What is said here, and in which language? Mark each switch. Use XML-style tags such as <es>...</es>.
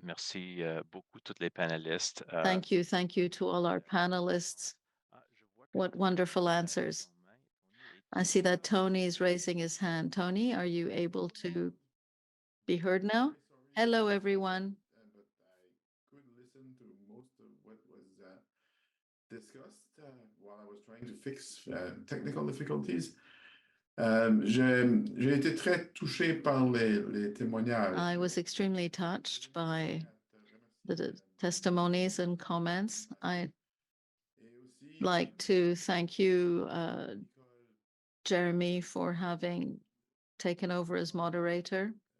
<fr>Merci beaucoup toutes les panélistes.</fr> <en>Thank you to all our panelists. What wonderful answers. I see that Tony is raising his hand. Tony, are you able to be heard now? Hello, everyone. But I could listen to most of what was discussed while I was trying to fix technical difficulties.</en> <fr>J'ai été très touché par les témoignages.</fr> <en>I was extremely touched by the testimonies and comments. I'd like to thank you, Jeremy, for having taken over as moderator.</en>